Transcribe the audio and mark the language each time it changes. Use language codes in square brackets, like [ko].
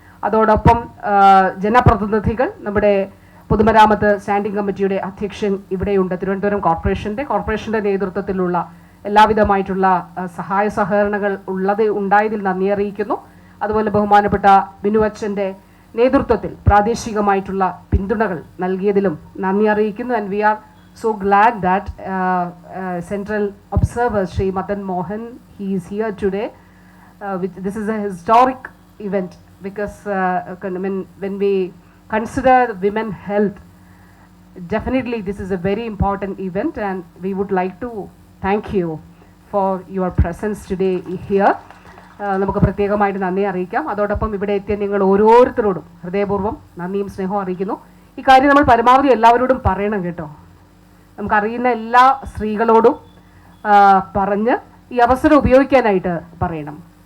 [ml] അതോടൊപ്പം ജനപ്രതിനിധികൾ, നമ്മുടെ പൊതുമരാമത്ത് സ്റ്റാൻഡിംഗ് കമ്മിറ്റിയുടെ അധ്യക്ഷൻ ഇവിടെയുണ്ട്, തിരുവനന്തപുരം കോർപ്പറേഷൻ്റെ നേതൃത്വത്തിലുള്ള എല്ലാവിധമായിട്ടുള്ള സഹായ സഹകരണങ്ങൾ ഉണ്ടായതിൽ നന്ദി അറിയിക്കുന്നു. അതുപോലെ ബഹുമാനപ്പെട്ട ബിനു അച്ഛൻ്റെ നേതൃത്വത്തിൽ പ്രാദേശികമായിട്ടുള്ള പിന്തുണകൾ നൽകിയതിലും നന്ദി അറിയിക്കുന്നു. [en] And we are so glad that Central Observer Shri Madan Mohan, he is here today. This is a historic event because when we consider women health, definitely this is a very important event, and we would like to thank you for your presence today here. [ml] നമുക്ക് പ്രത്യേകമായിട്ട് നന്ദി അറിയിക്കാം. അതോടൊപ്പം ഇവിടെ എത്തിയ നിങ്ങൾ ഓരോരുത്തരോടും ഹൃദയപൂർവ്വം നന്ദിയും സ്നേഹവും അറിയിക്കുന്നു. ഈ കാര്യം നമ്മൾ പരമാവധി എല്ലാവരോടും പറയണം കേട്ടോ. നമുക്കറിയുന്ന എല്ലാ സ്ത്രീകളോടും പറഞ്ഞ് ഈ അവസരം ഉപയോഗിക്കാനായിട്ട് പറയണം.